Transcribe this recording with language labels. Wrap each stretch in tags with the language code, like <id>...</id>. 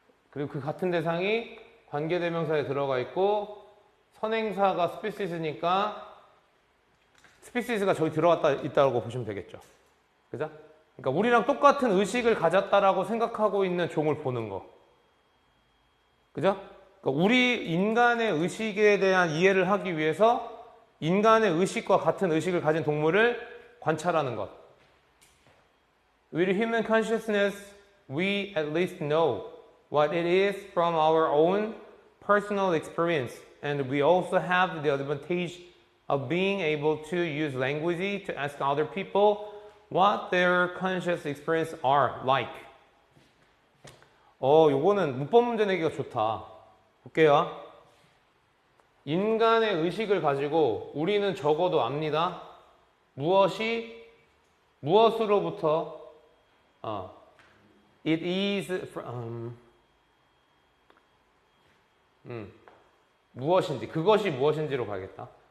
<ko>그리고 그 같은 대상이 관계대명사에 들어가 있고 선행사가 스피시스니까 스피시스가 저기 들어갔다 있다고 보시면 되겠죠. 그죠? 그러니까 우리랑 똑같은 의식을 가졌다라고 생각하고 있는 종을 보는 거. 그죠? 그러니까 우리 인간의 의식에 대한 이해를 하기 위해서 인간의 의식과 같은 의식을 가진 동물을 관찰하는 것.</ko> <en>With human consciousness, we at least know what it is from our own personal experience, and we also have the advantage of being able to use language to ask other people what their conscious experience are like.</en> <ko>요거는 문법 문제 내기가 좋다. 볼게요. 인간의 의식을 가지고 우리는 적어도 압니다. 무엇으로부터</ko> <en>it is</en> <ko>무엇인지, 그것이 무엇인지로 가겠다.</ko>